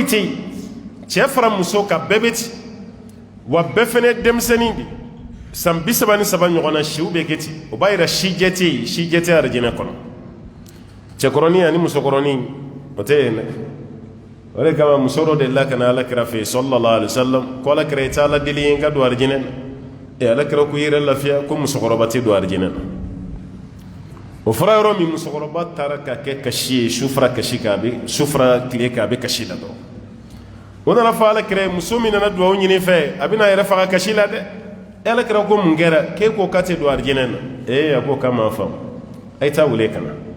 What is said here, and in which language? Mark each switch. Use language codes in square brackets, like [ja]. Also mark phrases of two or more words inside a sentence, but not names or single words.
[bm] tɛ yen cɛ fara muso kan bɛɛ bɛ ten wa bɛɛ fana ye denmisɛnnin de san 33 ɲɔgɔn na siw bɛ kɛ ten o b'a jira sijɛ tɛ yen sijɛ tɛ arijinɛ kɔnɔ cɛkɔrɔnin ani musokɔrɔnin o tɛ yen dɛ o de kama muso dɔ delila ka na alakira fɛ yen [ar] صلى الله عليه وسلم [bm] ko alakira i tɛ ala deli ye n ka don arijinɛ na alakira ko i yɛrɛ lafiya ko musokɔrɔba tɛ don arijinɛ na o fɔra yɔrɔ min musokɔrɔba taara ka kɛ kasi ye sufara kasi kan a bɛ sufara tile kan a bɛ kasi la dɔrɔn o nana fɔ alakira ye muso min nana dugawu ɲini fɛ a bɛna a yɛrɛ faga kasi la dɛ alakira ko mun kɛra k'e ko k'a tɛ don arijinɛ na a ko k'a m'a faamu a ye taa wele ka na